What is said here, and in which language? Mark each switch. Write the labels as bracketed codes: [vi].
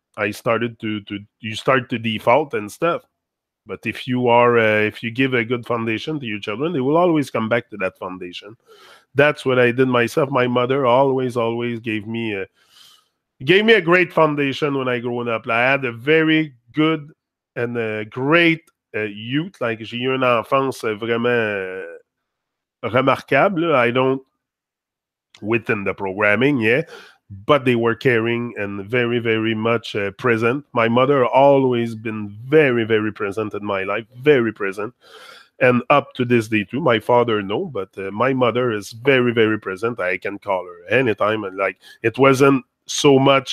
[en] I started you start to default and stuff. But if you give a good foundation to your children, they will always come back to that foundation. That's what I did myself. My mother always gave me a great foundation when I grew up. I had a very good and a great youth. [fr] Like, j'ai eu une enfance vraiment remarquable. [en] I don't within the programming, yeah, but they were caring and very, very much present. My mother always been very, very present in my life, very present, and up to this day too. My father, no, but my mother is very, very present. I can call her anytime, and like, it wasn't so much.